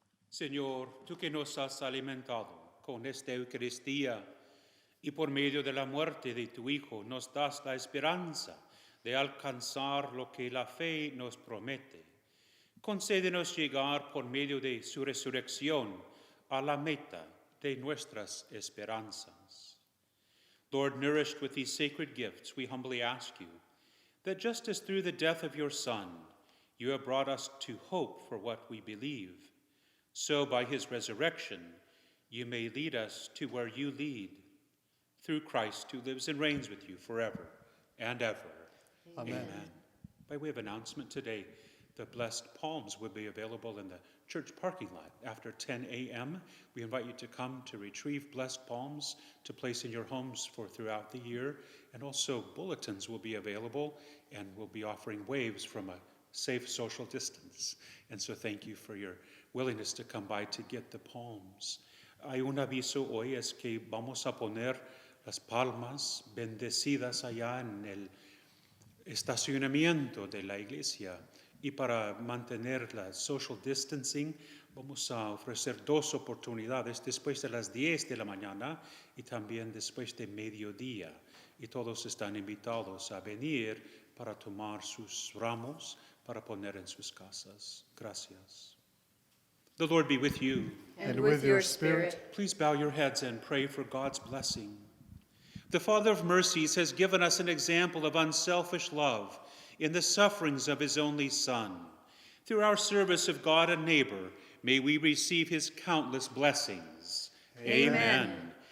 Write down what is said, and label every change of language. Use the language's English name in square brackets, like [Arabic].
[Spanish] Señor, tú que nos has alimentado con esta Eucaristía y por medio de la muerte de tu Hijo nos das la esperanza de alcanzar lo que la fe nos promete. Concédenos llegar por medio de su resurrección a la meta de nuestras esperanzas. [English] Lord, nourished with these sacred gifts, we humbly ask you that just as through the death of your Son, you have brought us to hope for what we believe, so by his resurrection, you may lead us to where you lead, through Christ who lives and reigns with you forever and ever. Amen. By way of announcement today, the blessed palms will be available in the church parking lot after 10 a.m. We invite you to come to retrieve blessed palms to place in your homes for throughout the year. And also bulletins will be available, and we'll be offering waves from a safe social distance. And so thank you for your willingness to come by to get the palms. [Spanish] Hay un aviso hoy, es que vamos a poner las palmas bendecidas allá en el estacionamiento de la iglesia. Y para mantener la [English] social distancing, [Spanish] vamos a ofrecer dos oportunidades después de las 10 de la mañana y también después de mediodía. Y todos están invitados a venir para tomar sus ramos para poner en sus casas. Gracias. [English] The Lord be with you. And with your spirit. Please bow your heads and pray for God's blessing. The Father of mercies has given us an example of unselfish love in the sufferings of his only Son. Through our service of God and neighbor, may we receive his countless blessings. Amen.